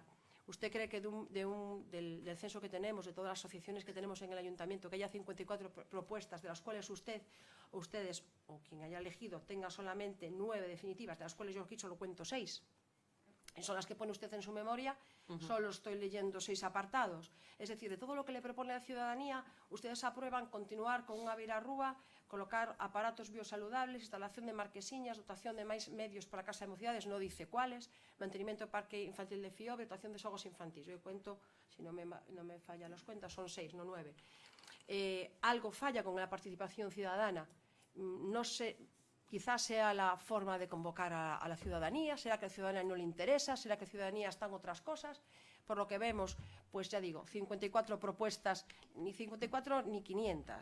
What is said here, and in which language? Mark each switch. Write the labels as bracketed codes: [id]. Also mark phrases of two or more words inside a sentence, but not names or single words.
[es] ¿Usted cree que del censo que tenemos, de todas las asociaciones que tenemos en el ayuntamiento, que haya 54 propuestas, de las cuales ustedes, o quien haya elegido, tenga solamente 9 definitivas, de las cuales yo aquí solo cuento 6? Son las que pone usted en su memoria, solo estoy leyendo 6 apartados. Es decir, de todo lo que le propone la ciudadanía, ustedes aprueban continuar [gl] con unha virarrúa, [es] colocar aparatos biosaludables, [gl] instalación de marquesiñas, dotación de máis medios para a Casa de Mocidades, [es] no dice cuáles, [gl] mantenimiento do parque infantil de Fiobe, dotación de xogos infantis. [es] Eu cuento, si no me fallan las cuentas, son 6, no 9. Algo falla con la participación ciudadana. No sé, quizás sea la forma de convocar a la ciudadanía, será que a la ciudadanía no le interesa, será que a la ciudadanía están otras cosas. Por lo que vemos, pues ya digo, 54 propuestas, ni 54 ni 500.